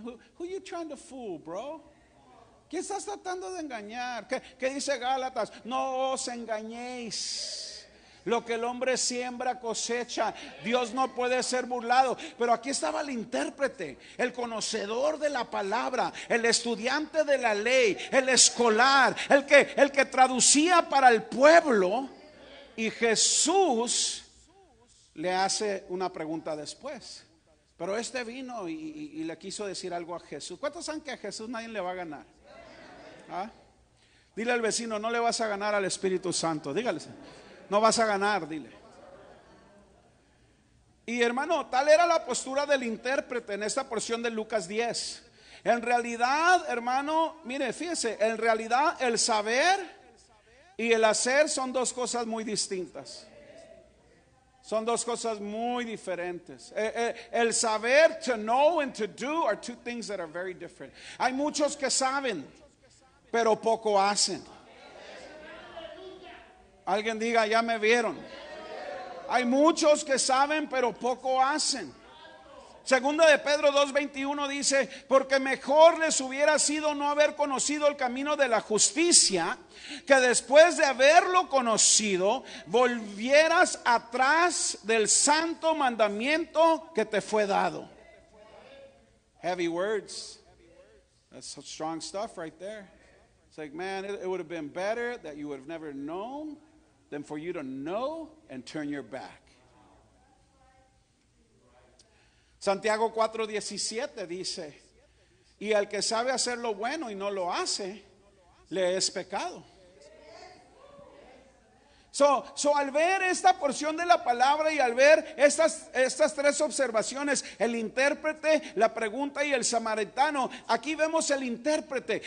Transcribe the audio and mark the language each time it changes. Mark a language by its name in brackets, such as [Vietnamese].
[English] Who you trying to fool, bro? [Spanish] ¿Quién estás tratando de engañar? ¿Qué dice Gálatas? No os engañéis. Lo que el hombre siembra cosecha. Dios no puede ser burlado. Pero aquí estaba el intérprete, el conocedor de la palabra, el estudiante de la ley, el escolar, el que traducía para el pueblo. Y Jesús le hace una pregunta después. Pero este vino y le quiso decir algo a Jesús. ¿Cuántos saben que a Jesús nadie le va a ganar? Dile al vecino, no le vas a ganar al Espíritu Santo. Dígale. No vas a ganar, dile. Y hermano, tal era la postura del intérprete en esta porción de Lucas 10. En realidad, hermano, mire, fíjese, en realidad el saber y el hacer son dos cosas muy distintas. Son dos cosas muy diferentes. El saber, [English] to know and to do, are two things that are very different. [Spanish] Hay muchos que saben, pero poco hacen. Alguien diga, ya me vieron. Hay muchos que saben, pero poco hacen. Segunda de Pedro 2:21 dice, porque mejor les hubiera sido no haber conocido el camino de la justicia, que después de haberlo conocido, volvieras atrás del santo mandamiento que te fue dado. [English] Heavy words. That's some strong stuff right there. It's like, man, it would have been better that you would have never known than for you to know and turn your back. [Spanish] Santiago 4:17 dice, y al que sabe hacer lo bueno y no lo hace, le es pecado. So al ver esta porción de la palabra y al ver estas tres observaciones, el intérprete, la pregunta y el samaritano, aquí vemos el intérprete.